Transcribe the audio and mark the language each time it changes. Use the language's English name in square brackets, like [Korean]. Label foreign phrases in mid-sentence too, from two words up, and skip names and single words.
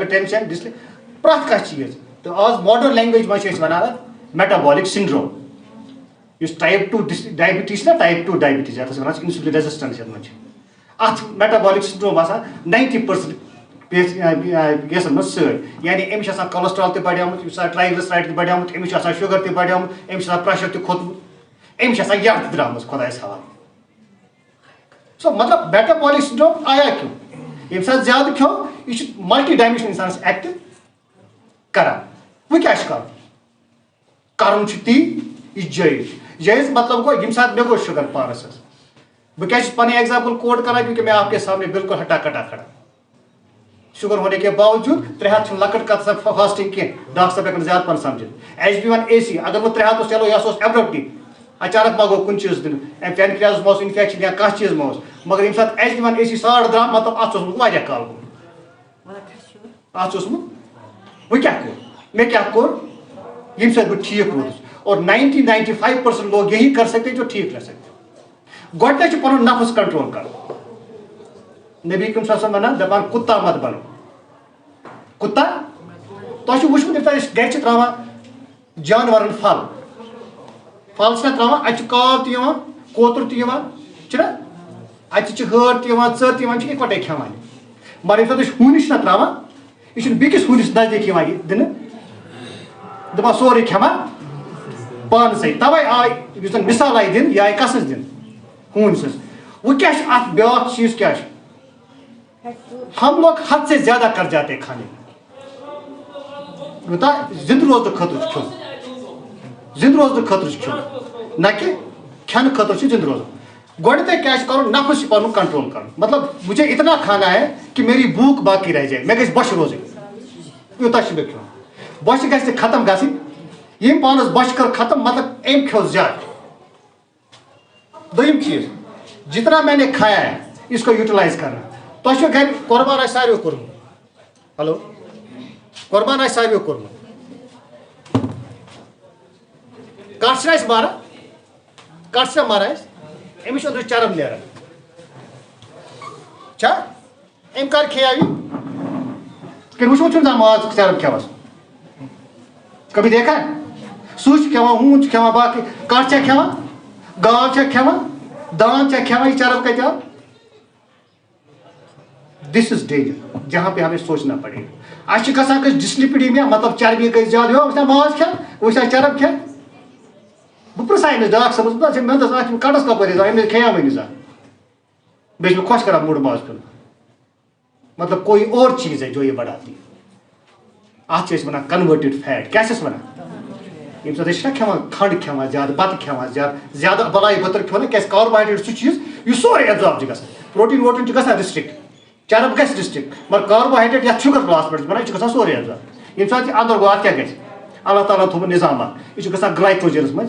[Kashmiri] ٹینشن ڈسلے پرٛٮ۪تھ کانٛہہ چیٖز تہٕ آز [English] modern language [Kashmiri] منٛز چھِ أسۍ وَنان اَتھ [English] metabolic syndrome [Kashmiri] یُس [English] type 2 diabetes [Kashmiri] چھِ نا [English] type 2 diabetes [Kashmiri] یَتھ أسۍ وَنان چھِ [English] insulin resistance [Kashmiri] یَتھ منٛز چھِ اتھ [English] metabolic syndrome [Kashmiri] آسان 90% گیسن منٛز سۭتۍ یعنی أمِس چھِ آسان کولسٹرال تہِ بڑیومُت أمِس چھِ آسان ٹرایگلسرایڈ تہِ بڑیومُت أمِس چھُ آسان شُگر تہِ بڑیومُت أمِس چھُ آسان پریشر تہِ کھوٚتمُت أمِس چھِ آسان یَڈ تہِ درٛامٕژ خۄدایس حوالہٕ سو مطلب [English] metabolic syndrome [Kashmiri] آیا کیوں ییٚمہِ ساتہٕ زیادٕ کھیوٚو یہِ چھُ [English] multi dimension [Kashmiri] انسانس ایکٹ کران وۄنۍ کیٛاہ چھُ کرُن چھُ تی یہِ جٲیز مطلب گوٚو ییٚمہِ ساتہٕ مےٚ گوٚو شُگر پانس حظ بہٕ کیٛازِ چھُس پنٕنۍ ایگزامپل کوٹ کران [Urdu] کیونکہ میں آپ کے سامنے بالکل ہٹا کٹا کھڑا شُگر ہونے کے باوجوٗد [Kashmiri] 3 ہَتھ چھُنہٕ لۄکٕٹ کتھ آسان فاسٹنگ کینٛہہ ڈاکٹر صٲب ہٮ۪کن زیادٕ پہن سمجھِتھ HbA1c اگر وۄنۍ 3 ہَتھ اوس چلو یہِ ہسا اوس ایبرپٹلی اچانک ما گوٚو کُنہِ چیٖز دِنہٕ پینکریاز ما اوس انفیکشن یا کانٛہہ چیٖز ما اوس مگر ییٚمہِ ساتہٕ HbA1c 100 درٛاو مطلب اتھ چھُ اوسمُت واریاہ کال گوٚمُت اتھ چھُ اوسمُت وۄنۍ کیٛاہ کوٚر مےٚ کیٛاہ کوٚر ییٚمہِ سۭتۍ بہٕ ٹھیٖک روٗدُس [Urdu] اور 90-95% لوگ یہی کر سکتے جو ٹھیک رہ سکتے [Kashmiri] گۄڈٕنیتھ چھُ پنُن نفس کنٹرول کرُن نبی کریم صلی اللہ علیہ وسلم ونان دپان [Urdu] کُتا مت بنو [Kashmiri] کُتا تۄہہِ چھُ وٕچھمُت ییٚمہِ ساتہٕ أسۍ گرِ چھِ تراوان جانورن پھل چھِنہ تراوان اَتہِ چھُ کاو تہِ یِوان کوتُر تہِ یِوان چھُنہ اَتہِ چھِ ہٲر تہِ یِوان ژٔر تہِ یِوان چھِ اِکوٹے کھٮ۪وان مگر ییٚمہِ ساتہٕ أسۍ ہوٗنِس چھِنہ تراوان یہِ چھُنہٕ بیٚکِس ہوٗنِس نزدیٖک یِوان یہِ دِنہٕ دپان سورُے کھٮ۪وان پان سے توے آئی یُس زن مثال آئی دن یہ آئی کس دن ہون سٕنٛز وہ کیا ات بیاکھ چیز کیا [Urdu] ہم لوگ حد سے زیادہ کر جاتے ہیں کھانے میں [Kashmiri] زند روزن خطر کھیون زند روزن خطر کھیون نہ کہ کھین خطر زند روزن گۄڈنیٚتھٕے کیا کرُن نفس پنُن کنٹرول کرُن مطلب [Urdu] مجھے اتنا کھانا ہے کہ میری بھوک باقی رہ جائے [Kashmiri] مےٚ گژھِ بۄچھِ روزٕنۍ یوٗتاہ چھُ مےٚ کھیوٚن بۄچھِ گژھِ نہٕ ختم گژھٕنۍ ییٚمۍ پانس بۄچھِ کٔر ختم مطلب أمۍ کھیوٚو زیادٕ دوٚیِم چیٖز [Urdu] جتنا میں نے کھایا ہے اس کو یوٹیلائز کرنا [Kashmiri] تۄہہِ چھُو گھرِ قۄربان آسہِ ساروِیو کوٚرمُت ہلو قۄربان آسہِ ساروِیو کوٚرمُت کٹھ چھِنہ أسۍ ماران کٹھ چھِنہ ماران أسۍ أمِس چھُ أنٛدرٕ چرٕب نیران چھا أمۍ کر کھیٚیو یہِ کِنہٕ وٕچھمُت چھُنہٕ زانٛہہ ماز چرٕب کھٮ۪وان [Urdu] کبھی دیکھا [Kashmiri] سُہ چھُ کھٮ۪وان ہوٗن چھُ کھٮ۪وان باقٕے کٹھ چھا کھٮ۪وان گاو چھا کھٮ۪وان دان چھا کھٮ۪وان یہ چرب کتہِ آو [English] this is danger [Urdu] جہاں پہ ہمیں سوچنا پڑے گا [Kashmiri] اچھا گژھان کٲنٛسہِ ڈسلپیڈیمیا مطلب چربی گژھِ زیادٕ یہِ وٕچھنا ماز کھٮ۪ن وٕچھنا چرب کھٮ۪ن بہٕ پرٛژھاے أمِس ڈاکٹر صٲبس مےٚ دوٚپُس اتھ کٹس کپٲرۍ حظ آو أمۍ کھیٚیاو وۄنۍ زانٛہہ بیٚیہِ چھُ مےٚ خۄش کران موٚڑ ماز کھیوٚن مطلب [Urdu] کوئی اور چیز ہے جو یہ بڑھاتی [Kashmiri] اتھ چھِ أسۍ وَنان [English] converted fat [Kashmiri] کیٛاہ چھِس وَنان ییٚمہِ ساتہٕ أسۍ چھِنہ کھٮ۪وان کھنٛڈ کھٮ۪وان زیادٕ بتہٕ کھٮ۪وان زیادٕ بلاے بٔتٕر کھیوٚو نہ کیٛازِ کاربوہایڈریٹ سُہ چیٖز یُس سورُے ایبزارب چھُ گژھان پروٹیٖن ووٹیٖن چھُ گژھان رِسٹرکٹ چرب گژھِ رِسٹرکٹ مگر کاربوہایڈریٹ یتھ شُگر کلاس پٮ۪ٹھ چھُ بنان یہِ چھُ گژھان سورُے ایبزارب ییٚمہِ ساتہٕ یہِ اندر گوٚو اتھ کیٛاہ گژھِ اللہ تعالیٰ ہن تھوٚومُت نظام اکھ یہِ چھُ گژھان گلایکوجنس منٛز